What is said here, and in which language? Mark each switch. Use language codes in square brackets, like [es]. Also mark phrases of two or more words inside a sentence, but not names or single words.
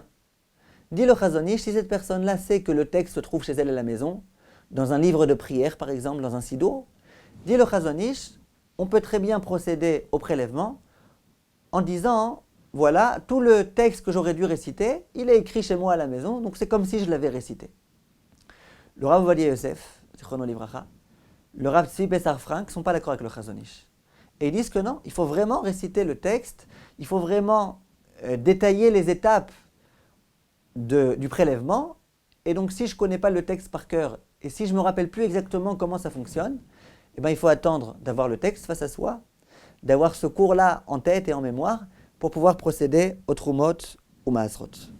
[fr] Dit le Chazon Ish, si cette personne-là sait que le texte se trouve chez elle à la maison, dans un livre de prière par exemple, dans un siddur, dit le Chazon Ish, on peut très bien procéder au prélèvement en disant, voilà, tout le texte que j'aurais dû réciter, il est écrit chez moi à la maison, donc c'est comme si je l'avais récité. Le Rav Ovadia Yosef, [he] זכרונו לברכה, [fr] le Rav Tzvi Bessar Frank ne sont pas d'accord avec le Chazon Ish. Et ils disent que non, il faut vraiment réciter le texte, il faut vraiment détailler les étapes du prélèvement. Et donc si je ne connais pas le texte par cœur, et si je ne me rappelle plus exactement comment ça fonctionne, eh ben, il faut attendre d'avoir le texte face à soi, d'avoir ce cours-là en tête et en mémoire, pour pouvoir procéder au Trumot ou Maasrot.